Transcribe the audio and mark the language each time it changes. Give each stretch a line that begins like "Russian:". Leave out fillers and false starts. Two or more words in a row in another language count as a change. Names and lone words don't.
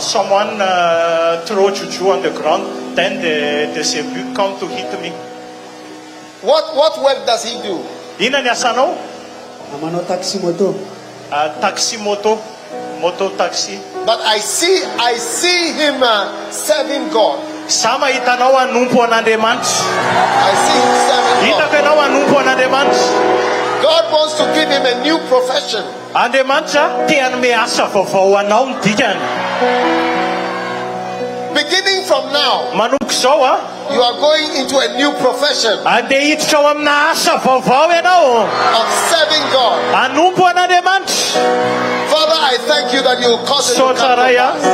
English: Someone throw juju on the ground. Then the Cebu come to hit me. What work does he do? Taxi moto taxi. But I see him serving God.
Malagasy: Sama hitanao anompo an'Andriamanitra.
English: I see him serving
Malagasy: Hitako
English: God.
Malagasy: ianao anompo an'Andriamanitra.
English: God wants to give him a new profession.
Malagasy: Andriamanitra te hanome asa vaovao anao ny dikany.
English: Beginning from now,
Malagasy: Manomboka izao
English: you are going into a new profession
Malagasy: andeha hiditra ao amina asa vaovao ianao.
English: of serving God.
Malagasy: Anompo an'Andriamanitra.
English: Father, I thank you that you will cause him So to come
Malagasy: tsaray
English: to pass.